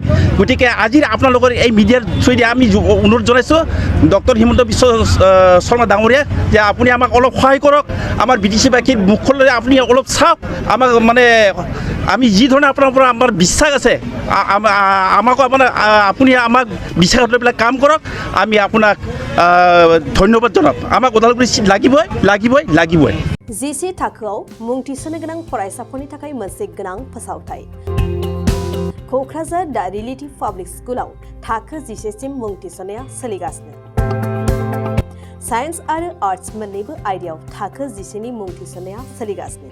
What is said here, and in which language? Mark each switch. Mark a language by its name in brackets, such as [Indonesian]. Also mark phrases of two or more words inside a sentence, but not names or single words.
[Assamese] গতিকে আজি আপোনালোকৰ এই মিডিয়াৰ থ্ৰুৱেদি আমি অনুৰোধ জনাইছোঁ ডক্টৰ হিমন্ত বিশ্ব শৰ্মা ডাঙৰীয়াক যে আপুনি আমাক অলপ সহায় কৰক, আমাৰ বিটিচিবাসীৰ মুখলৈ আপুনি অলপ চাওক, আমাক মানে আমি যি ধৰণে আপোনাৰ পৰা আমাৰ বিশ্বাস আছে আমাকো আপুনি আমাক বিশ্বাস লৈ পেলাই কাম কৰক, আমি আপোনাক ধন্যবাদ জনাম। আমাক ওদালগুৰি চিট লাগিবই লাগিবই লাগিবই। [Bodo] जिसे थाखोआव मुं थिसननो गोनां फरायसाफोरनि थाखाय मोनसे गोनां फोसावथाय। क'क्राझार दा रिलेटिभ पाब्लिक स्कुलाव थाखो 10 सिम मुं थिसननाया सोलिगासिनो। साइन्स आरो आर्ट्स मोन्नैबो आयदायाव थाखो 10 नि मुं थिसननाया सोलिगासिनो।